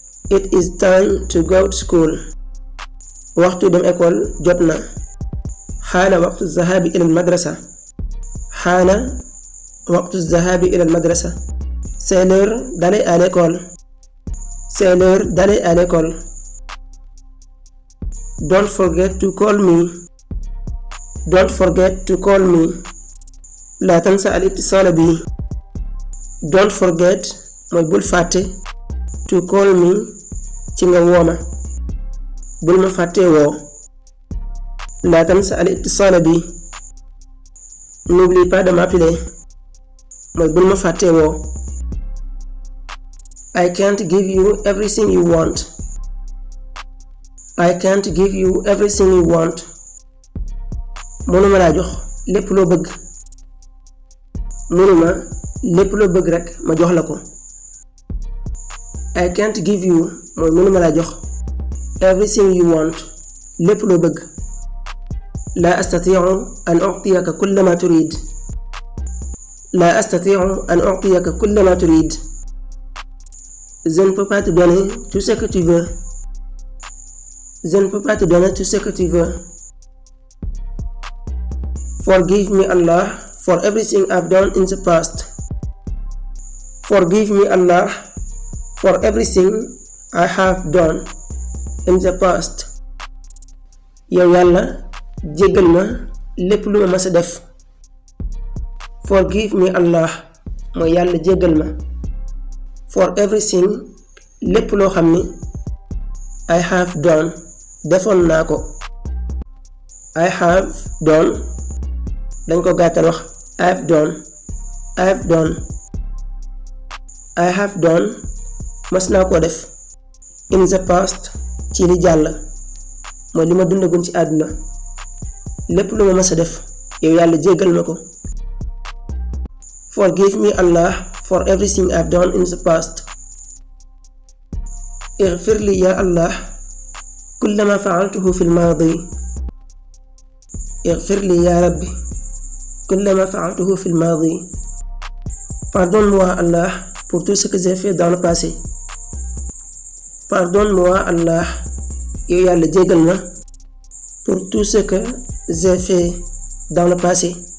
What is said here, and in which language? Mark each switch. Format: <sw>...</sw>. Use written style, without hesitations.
<en>It is time to go to school.</en> <wo>waxtu dem école jot na.</wo> <ar>حان وقت الذهاب إلى المدرسة. حان وقت الذهاب إلى المدرسة.</ar> <fr>C'est l'heure d'aller à l'école. C'est l'heure d'aller à l'école.</fr> <en>Don't forget to call me. Don't forget to call me.</en> <ar>لا تنسى الاتصال بي.</ar> <en>Don't forget</en> <wo>mooy bul fàtte</wo> <en>to call me</en> <wo>ci nga wooma. bul ma fàtte woo.</wo> <ar>لا تنسى الاتصال بي.</ar> <fr>N'oublie pas de m'appeler</fr> <wo>mooy bul ma fàtte woo.</wo> <en>I can't give you everything you want. I can't give you everything you want.</en> <wo>mënuma laa jox lépp loo bëgg. mënuma lépp loo bëgg rek ma jox la ko.</wo> <en>I can't give you</en> <wo>mooy mënuma laa jox</wo> <en>everything you want</en> <wo>lépp loo bëgg.</wo> <ar>لا أستطيع أن أعطيك كل ما تريد. لا أستطيع أن أعطيك كل ما تريد.</ar> <fr>Je ne peux pas te donner tout ce que tu veux. Je ne peux pas te donner tout ce que tu veux.</fr> <en>Forgive me Allah for everything I've done in the past. Forgive me Allah for everything I have done in the past.</en> <wo>yow Yàlla jéggal ma lépp lu ma mës a def.</wo> <en>forgive me Allah</en> <wo>mooy yàlla jéggal ma.</wo> <en>for everything</en> <wo>lépp loo xam ni</wo> <en>I have done</en> <wo>defoon naa ko.</wo> <en>I have done</en> <wo>dañ ko gàttal wax</wo> <en>I have done</en> <wo>mas naa ko def</wo> <en>in the past</en> <wo>ci li jàll mooy li ma dundagun ci àdduna lépp lu ma mas a def yow yàlla jéggal ma ko.</wo> <en>forgive me Allah for everything I've done in the past.</en> <ar>اغفر لي يا الله كل ما فعلته في الماضي. اغفر لي يا ربي كل ما فعلته في الماضي.</ar> <fr>Pardonne-moi Allah pour tout ce que j'ai fait dans le passé. Pardonne-moi Allah</fr> <wo>yow yàlla jéggal ma</wo> <fr>pour tout ce que j'ai fait dans le passé.</fr>